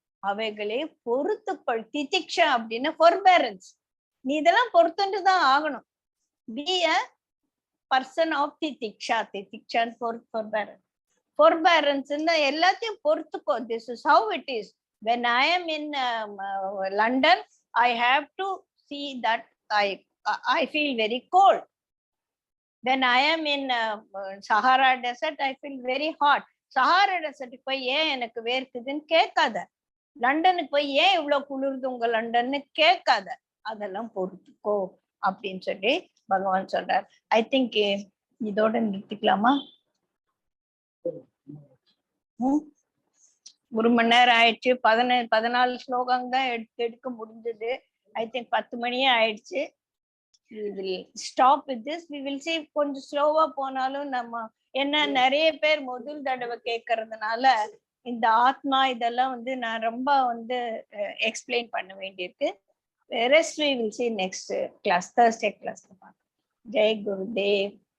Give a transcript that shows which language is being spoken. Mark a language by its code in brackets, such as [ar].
[ta] அவைகளை பொறுத்துக்கொள். திதிக்ஷா அப்படின்னா forbearance. நீ இதெல்லாம் பொறுத்துட்டு தான் ஆகணும். [en] be a person of திதிக்ஷா. [ta] திதிக்ஷான் forbearance. forbearance எல்லாத்தையும் பொறுத்துக்கோ. [en] This is how it is. When I am in London, I have to see that I feel very cold. When I am in Sahara desert, I feel very hot. [ta] Sahara desert போய் ஏன் எனக்கு வேர்க்குதுன்னு கேட்காத. லண்டனுக்கு போய் ஏன் இவ்வளவு குளிர்து உங்க லண்டன்னு கேட்காத. அதெல்லாம் பொறுத்துக்கோ அப்படின்னு சொல்லி பகவான் சொல்றார். ஐ திங்க் இதோட நிறுத்திக்கலாமா? 1 மணி நேரம் ஆயிடுச்சு. 14 ஸ்லோகம் தான் எடுக்க முடிஞ்சது. [en] I think [ta] 10 மணியே ஆயிடுச்சு. [en] we will stop with this. We will see [ta] கொஞ்சம் ஸ்லோவா போனாலும் நம்ம என்ன நிறைய பேர் முதல் தடவை கேட்கறதுனால இந்த ஆத்மா இதெல்லாம் நான் ரொம்ப எக்ஸ்பிளைன் பண்ண வேண்டியிருக்கு. [en] rest we will see next class, Thursday class. Jai Gurudev.